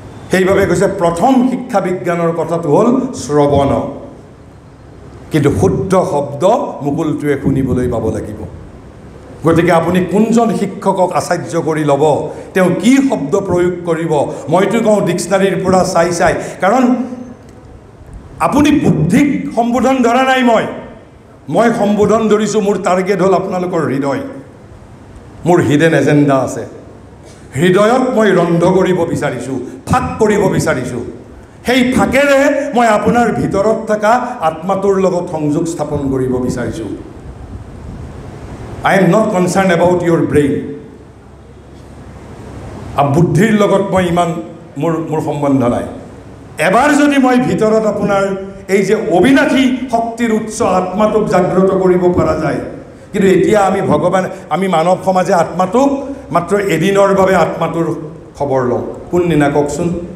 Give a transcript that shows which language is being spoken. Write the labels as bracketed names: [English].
[Assamese] সেইবাবে কৈছে প্ৰথম শিক্ষা বিজ্ঞানৰ কথাটো হ'ল শ্ৰৱণ। কিন্তু শুদ্ধ শব্দ মুকুলটোৱে শুনিবলৈ পাব লাগিব। গতিকে আপুনি কোনজন শিক্ষকক আচাৰ্য কৰি ল'ব, তেওঁ কি শব্দ প্ৰয়োগ কৰিব, মইতো কওঁ ডিক্সনাৰীৰ পৰা চাই। কাৰণ আপুনি বুদ্ধিক সম্বোধন ধৰা নাই, মই সম্বোধন ধৰিছোঁ। মোৰ টাৰ্গেট হ'ল আপোনালোকৰ হৃদয়। মোৰ হিডেন এজেণ্ডা আছে। হৃদয়ত মই ৰন্ধ কৰিব বিচাৰিছোঁ, ফাঁক কৰিব বিচাৰিছোঁ। সেই ফাঁকেৰে মই আপোনাৰ ভিতৰত থকা আত্মাটোৰ লগত সংযোগ স্থাপন কৰিব বিচাৰিছোঁ। [English] I am not concerned about your brain. [Assamese] বুদ্ধিৰ লগত মই ইমান মোৰ সম্বন্ধ নাই। এবাৰ যদি মই ভিতৰত আপোনাৰ এই যে অবিনাশী শক্তিৰ উৎস আত্মাটোক জাগ্ৰত কৰিব পৰা যায়, কিন্তু এতিয়া আমি মানৱ সমাজে আত্মাটোক মাত্ৰ এদিনৰ বাবে আত্মাটোৰ খবৰ লওঁ। কোনদিনা কওকচোন?